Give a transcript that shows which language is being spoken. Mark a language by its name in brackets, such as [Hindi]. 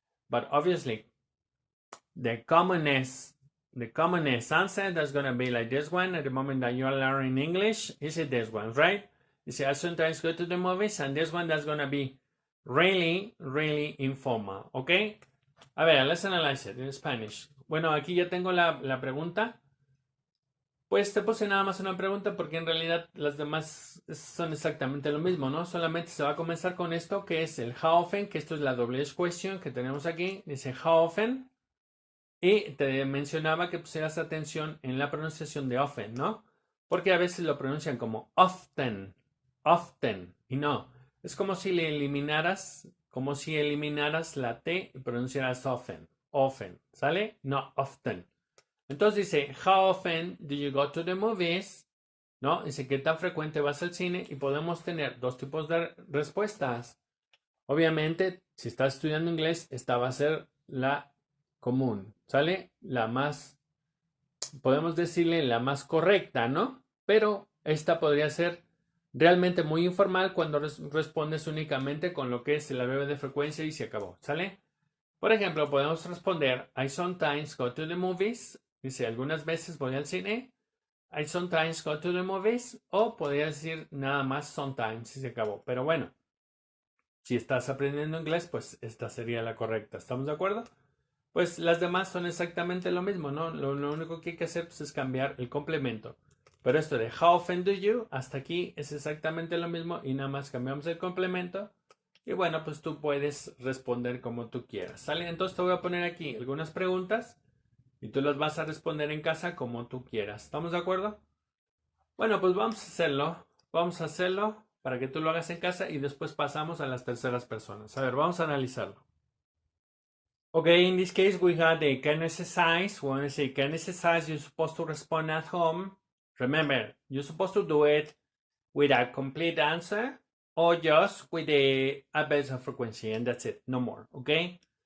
[English] But obviously, the commonest answer that's gonna be like this one at the moment that you are learning English is this one, right? You see, I sometimes go to the movies, and this one that's gonna be really, really informal, okay? [Spanish] A ver, [English] let's analyze it in Spanish. [Spanish] Bueno, aquí ya tengo la pregunta. Pues te puse nada más una pregunta porque en realidad las demás son exactamente lo mismo, ¿no? Solamente se va a comenzar con esto que es el how often, que esto es la doble question que tenemos aquí. Dice how often. Y te mencionaba que pusieras atención en la pronunciación de often, ¿no? Porque a veces lo pronuncian como often, often. Y no, es como si eliminaras la T y pronunciaras often, often, ¿sale? No often. Entonces dice, [English] how often do you go to the movies? [Spanish] ¿No? Dice, ¿qué tan frecuente vas al cine? Y podemos tener dos tipos de respuestas. Obviamente, si estás estudiando inglés, esta va a ser la común, ¿sale? La más, podemos decirle la más correcta, ¿no? Pero esta podría ser realmente muy informal cuando respondes únicamente con lo que es el adverbio de frecuencia y se acabó, ¿sale? Por ejemplo, podemos responder, [English] I sometimes go to the movies. [Spanish] Dice, algunas veces voy al cine. [English] I sometimes go to the movies. [Spanish] O podría decir nada más sometimes y se acabó. Pero bueno, si estás aprendiendo inglés, pues esta sería la correcta. ¿Estamos de acuerdo? Pues las demás son exactamente lo mismo, ¿no? Lo único que hay que hacer pues, es cambiar el complemento. Pero esto de [English] how often do you, [Spanish] hasta aquí es exactamente lo mismo y nada más cambiamos el complemento. Y bueno, pues tú puedes responder como tú quieras, ¿sale? Entonces te voy a poner aquí algunas preguntas y tú las vas a responder en casa como tú quieras. ¿Estamos de acuerdo? Bueno, pues vamos a hacerlo. Vamos a hacerlo para que tú lo hagas en casa y después pasamos a las terceras personas. A ver, vamos a analizarlo. [English] Okay, in this case we have the can exercise. When I say can exercise, you're supposed to respond at home. Remember, you're supposed to do it with a complete answer or just with the adverbs of frequency, and that's it, no more, okay?